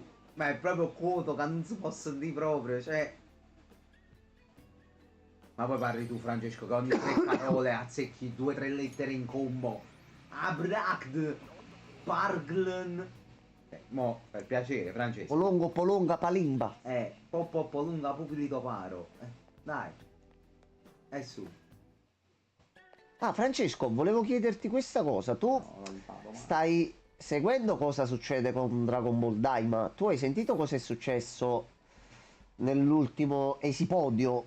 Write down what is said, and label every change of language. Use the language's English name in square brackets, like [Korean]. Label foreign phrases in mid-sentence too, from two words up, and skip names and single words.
[Italian] Ma è proprio quoto che non si può dire proprio, cioè... Ma poi parli tu, Francesco, che ogni tre parole azzecchi 2 o 3 lettere in combo. Abracd, Parglen. Mo, per piacere, Francesco. Polongo, polonga, palimba. Poppo lunga pupilito paro. Dai. È su. Ah, Francesco, volevo chiederti questa cosa. Tu No, non parlo, ma... stai seguendo cosa succede con Dragon Ball Daima? Tu hai sentito cosa è successo nell'ultimo esipodio?